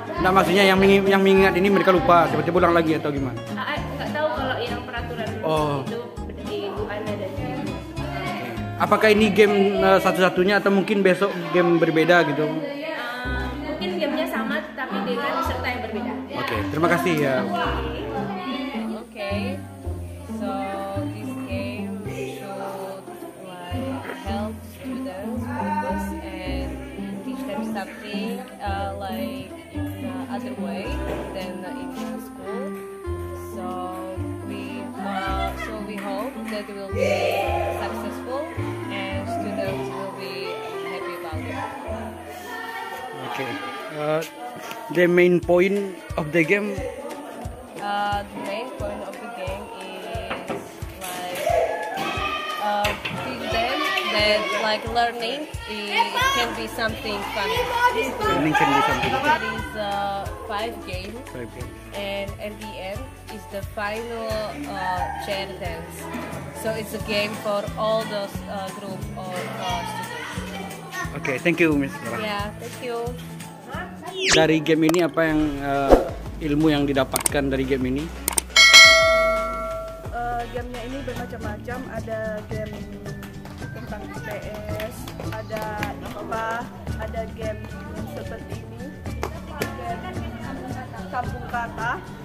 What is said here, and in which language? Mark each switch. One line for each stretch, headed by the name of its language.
Indonesian: Nah, maksudnya yang mengingat ini mereka lupa, tiba-tiba ulang lagi atau gimana? Nggak tahu kalau yang peraturan itu Ibu Ana dan Ibu. Apakah ini game satu-satunya atau mungkin besok game berbeda gitu? Mungkin gamenya sama tapi dengan peserta yang berbeda. Oke, terima kasih ya.
English: Okay, so this game should like help students focus and teach them something like in other way than in school. So we hope that it will be successful and students will be happy about it. Okay. The main point of the game. The main point of the game is like teach them that like learning can be something fun. Learning can be something. There is 5 games, 5 games. and at the end is the final chair dance. So it's a game for all the group of students. Okay, thank you, Miss Farah. Yeah, thank you.
Indonesian: Dari game ini apa yang ilmu yang didapatkan dari game ini? Gamenya ini bermacam-macam, ada game tentang PS, ada IPA, ada game seperti ini, game kampung kata.